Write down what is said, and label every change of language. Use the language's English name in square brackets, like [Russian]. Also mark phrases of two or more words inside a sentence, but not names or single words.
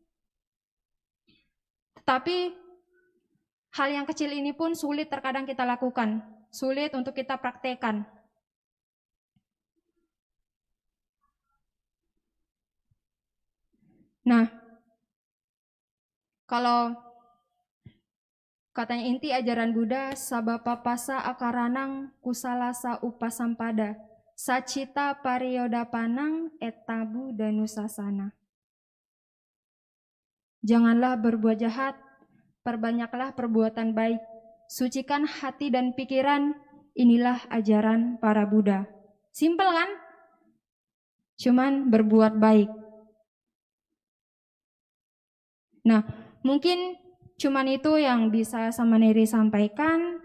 [Indonesian] Tetapi hal yang kecil ini pun sulit terkadang kita lakukan, sulit untuk kita praktekkan. Nah, kalau katanya inti ajaran Buddha, [Pali] sabapapasa akaranang kusalasa upasampada, sacita pariyodapanang etabu danusasana. [Indonesian] Janganlah berbuat jahat, perbanyaklah perbuatan baik, sucikan hati dan pikiran, inilah ajaran para Buddha. Simpel kan? Cuman berbuat baik. Nah, mungkin cuman itu yang bisa Samaneri sampaikan.